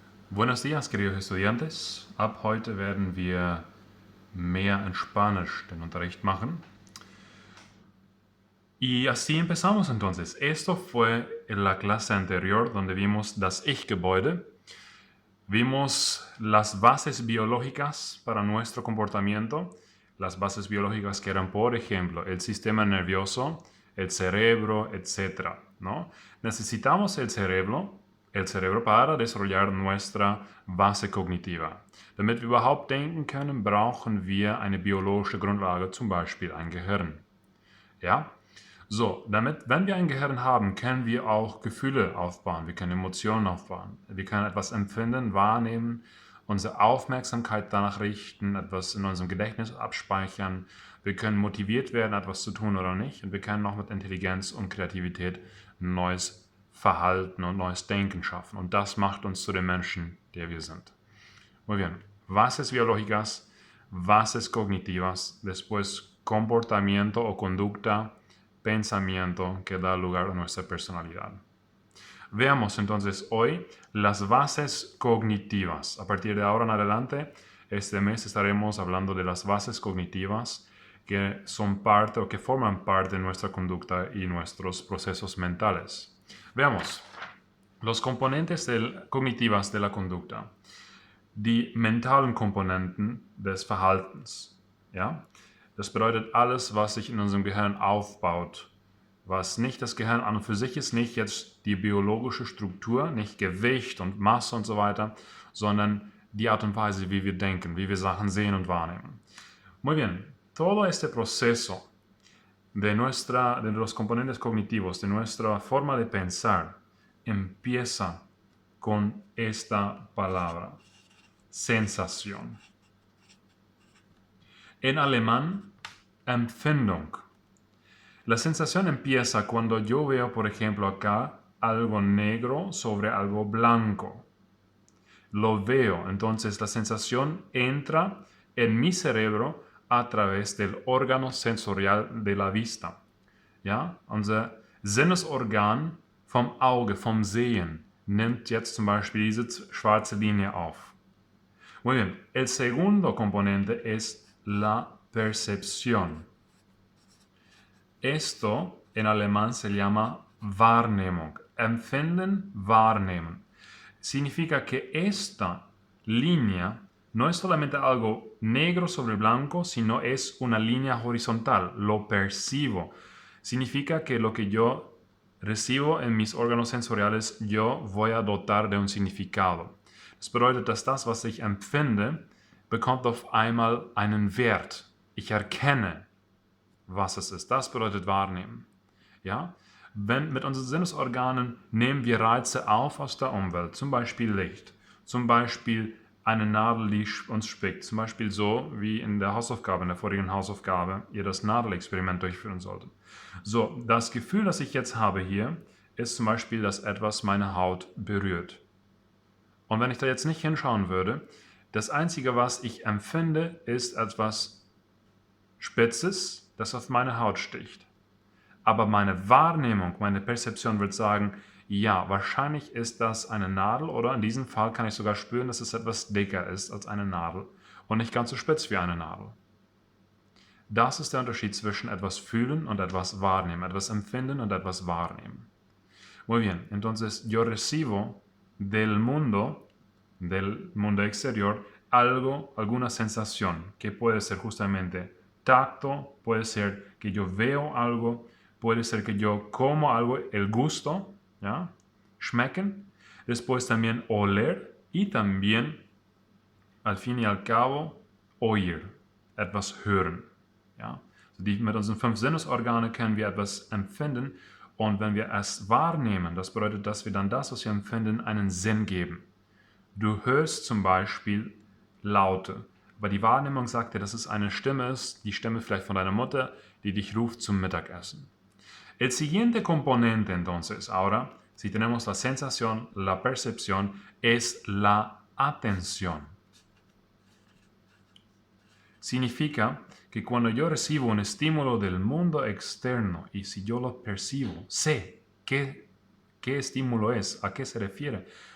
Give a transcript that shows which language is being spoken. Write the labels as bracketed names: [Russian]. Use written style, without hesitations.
[Spanish] Buenos días, queridos estudiantes. [German] Ab heute werden wir mehr in Spanisch den Unterricht machen. [Spanish] Y así empezamos entonces. Esto fue en la clase anterior donde vimos [German] das Ich-Gebäude. [Spanish] Vimos las bases biológicas para nuestro comportamiento. Las bases biológicas que eran, por ejemplo, el sistema nervioso, el cerebro, etc., ¿no? Necesitamos el cerebro para desarrollar nuestra Base kognitiva. [German] Damit wir überhaupt denken können, brauchen wir eine biologische Grundlage, zum Beispiel ein Gehirn. Ja? So, wenn wir ein Gehirn haben, können wir auch Gefühle aufbauen, wir können Emotionen aufbauen, wir können etwas empfinden, wahrnehmen, unsere Aufmerksamkeit danach richten, etwas in unserem Gedächtnis abspeichern, wir können motiviert werden, etwas zu tun oder nicht, und wir können auch mit Intelligenz und Kreativität neues Verhalten und neues Denken schaffen. Und das macht uns zu den Menschen, der wir sind. [Spanish] Muy bien. Bases biológicas, bases cognitivas, después comportamiento o conducta, pensamiento que da lugar a nuestra personalidad. Veamos entonces hoy las bases cognitivas. A partir de ahora en adelante, este mes estaremos hablando de las bases cognitivas que son parte o que forman parte de nuestra conducta y nuestros procesos mentales. Veamos los componentes cognitivas de la conducta. [German] Die mentalen Komponenten des Verhaltens. Ja? Das bedeutet alles, was sich in unserem Gehirn aufbaut. Was nicht das Gehirn an und für sich ist, nicht jetzt die biologische Struktur, nicht Gewicht und Masse und so weiter, sondern die Art und Weise, wie wir denken, wie wir Sachen sehen und wahrnehmen. [Spanish] Muy bien, todo este proceso de los componentes cognitivos, de nuestra forma de pensar, empieza con esta palabra. Sensation. En alemán, Empfindung. La sensación empieza cuando yo veo, por ejemplo, acá algo negro sobre algo blanco. Lo veo, entonces la sensación entra en mi cerebro a través del órgano sensorial de la vista. [German] Ja? Unser Sinnesorgan vom Auge, vom Sehen, nimmt jetzt zum Beispiel diese schwarze Linie auf. [Spanish] Muy bien, el segundo componente es la percepción. Esto en alemán se llama Wahrnehmung. [German] Empfinden, wahrnehmen. [Spanish] Significa que esta línea no es solamente algo negro sobre blanco, sino es una línea horizontal. Lo percibo. Significa que lo que yo recibo en mis órganos sensoriales, yo voy a dotar de un significado. [German] Das bedeutet, dass das, was ich empfinde, bekommt auf einmal einen Wert. Ich erkenne, was es ist. Das bedeutet wahrnehmen. Ja? Mit unseren Sinnesorganen nehmen wir Reize auf aus der Umwelt, zum Beispiel Licht, zum Beispiel eine Nadel, die uns spickt, zum Beispiel so wie in der vorigen Hausaufgabe, ihr das Nadelexperiment durchführen solltet. So, das Gefühl, das ich jetzt habe hier, ist zum Beispiel, dass etwas meine Haut berührt. Und wenn ich da jetzt nicht hinschauen würde, das Einzige, was ich empfinde, ist etwas Spitzes, das auf meine Haut sticht. Aber meine Wahrnehmung, meine Perzeption wird sagen, ja, wahrscheinlich ist das eine Nadel oder in diesem Fall kann ich sogar spüren, dass es etwas dicker ist als eine Nadel und nicht ganz so spitz wie eine Nadel. Das ist der Unterschied zwischen etwas fühlen und etwas wahrnehmen, etwas empfinden und etwas wahrnehmen. [Spanish] Muy bien, entonces yo recibo del mundo exterior, alguna sensación, que puede ser justamente tacto, puede ser que yo veo algo, puede ser que yo como algo, el gusto, ¿ya? Schmecken, después también oler y también, al fin y al cabo, oír, [German] etwas hören. Ja? Mit unseren 5 Sinnesorgane können wir etwas empfinden und wenn wir es wahrnehmen, das bedeutet, dass wir dann das, was wir empfinden, einen Sinn geben. Du hörst zum Beispiel Laute, aber die Wahrnehmung sagt dir, dass es eine Stimme ist, die Stimme vielleicht von deiner Mutter, die dich ruft zum Mittagessen. [Spanish] El siguiente componente entonces, ahora, si tenemos la sensación, la percepción, es la atención. Significa que cuando yo recibo un estímulo del mundo externo y si yo lo percibo, sé qué estímulo es, a qué se refiere,